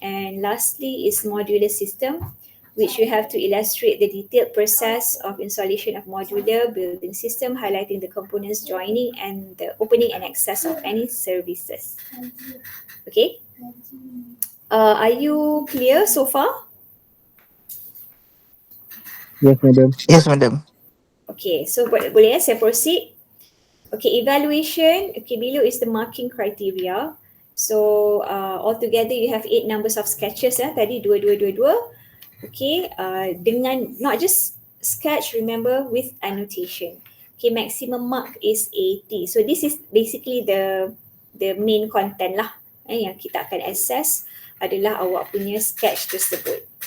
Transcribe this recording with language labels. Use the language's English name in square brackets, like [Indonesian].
[English] And lastly is modular system, which you have to illustrate the detailed process of installation of modular building system, highlighting the components joining and the opening and access of any services. Okay, are you clear so far? Yes, madam. Yes, madam. Okay, so [Malay] boleh saya [English] proceed? Okay, evaluation. Okay, below is the marking criteria. So altogether you have 8 numbers of sketches. [Malay] Tadi [English] 2. Okay, [Malay] dengan [English] not just sketch, remember, with annotation. Okay, maximum mark is 80. So this is basically the main content lah. [Malay] Yang kita akan access adalah awak punya sketch tersebut.